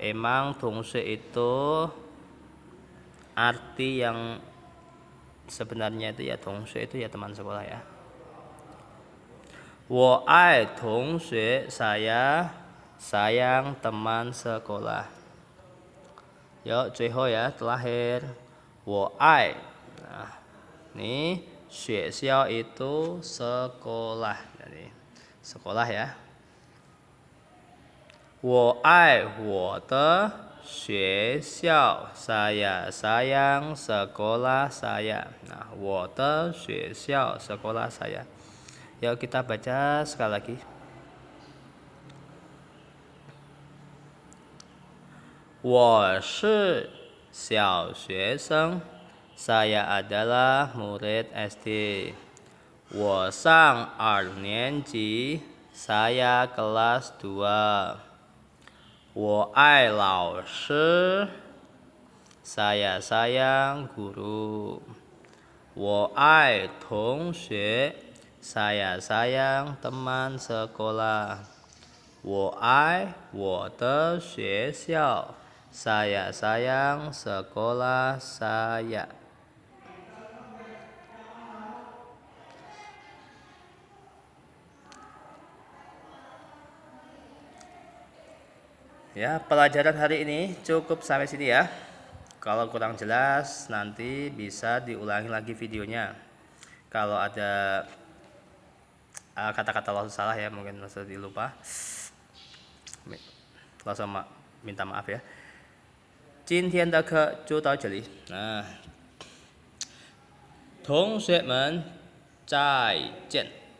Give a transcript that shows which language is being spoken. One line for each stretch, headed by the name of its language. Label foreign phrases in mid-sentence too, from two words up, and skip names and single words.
Indonesian: Emang 同学 itu arti yang sebenarnya itu ya, 同学 itu ya teman sekolah ya.
Chinese: 我爱同学,
Indonesian: saya sayang teman sekolah. Yuk, 最后 ya, terakhir.
Chinese: 我爱.
Indonesian: Nah, ini 学校 itu sekolah. Jadi sekolah ya.
Chinese: 我爱我的学校,
Indonesian: saya sayang sekolah saya. Nah,
Chinese: 我的学校,
Indonesian: sekolah saya. Yuk kita baca sekali lagi.
Chinese: 我是小学生,
Indonesian: saya adalah murid SD.
Chinese: 我上2年级,
Indonesian: saya kelas 2.
Chinese: 我爱老师,
Indonesian: saya sayang guru.
Chinese: 我爱同学,
Indonesian: saya sayang teman sekolah.
Chinese: 我爱我的学校,
Indonesian: saya sayang sekolah saya. Ya, pelajaran hari ini cukup sampai sini ya. Kalau kurang jelas nanti bisa diulangi lagi videonya. Kalau ada kata-kata langsung salah ya, mungkin langsung dilupa, langsung minta maaf ya.
Chinese: 今天的课就到这里。同学们再见。